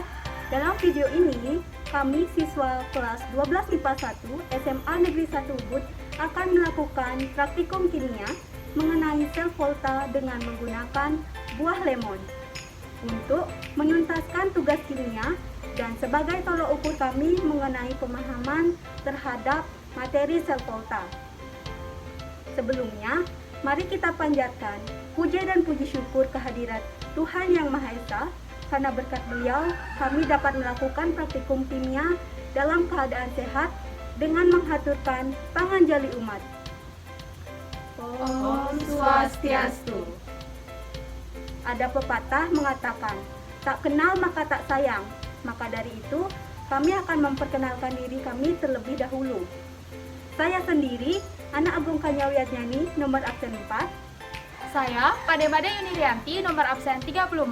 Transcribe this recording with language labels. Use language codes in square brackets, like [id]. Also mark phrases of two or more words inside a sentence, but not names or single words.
[id] Dalam video ini, kami siswa kelas 12 IPA 1 SMA Negeri 1 Ubud akan melakukan praktikum kimia mengenai sel volta dengan menggunakan buah lemon untuk menuntaskan tugas kimia dan sebagai tolok ukur kami mengenai pemahaman terhadap materi sel volta. Sebelumnya, mari kita panjatkan puja dan puji syukur kehadirat Tuhan Yang Maha Esa, karena berkat Beliau kami dapat melakukan praktikum kimia dalam keadaan sehat dengan menghaturkan [ban] panganjali umat. Om Swastiastu. [id] Ada pepatah mengatakan, tak kenal maka tak sayang. Maka dari itu, kami akan memperkenalkan diri kami terlebih dahulu. Saya sendiri, anak Agung Kanyawiatnyani, nomor absen 4. Saya Pademade Yunirianti, nomor absen 34.